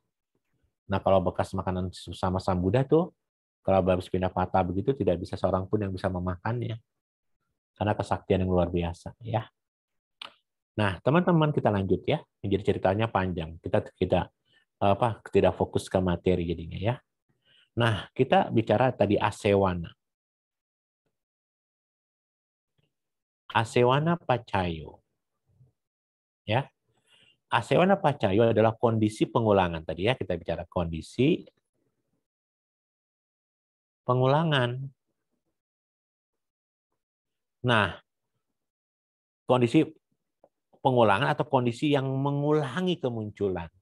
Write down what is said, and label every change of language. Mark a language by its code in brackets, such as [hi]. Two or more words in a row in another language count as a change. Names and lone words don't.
[id] Nah kalau bekas makanan sama Sang Buddha tuh, kalau habis pindah patah begitu tidak bisa seorang pun yang bisa memakannya. Karena kesaktian yang luar biasa ya. Nah, teman-teman kita lanjut ya. Menjadi ceritanya panjang. Kita tidak fokus ke materi jadinya ya. Nah, kita bicara tadi asewana. [pi] Asewana pacayo. [id] Ya. [pi] Asewana pacayo [id] adalah kondisi pengulangan tadi ya, kita bicara kondisi pengulangan. Nah, kondisi pengulangan atau kondisi yang mengulangi kemunculan.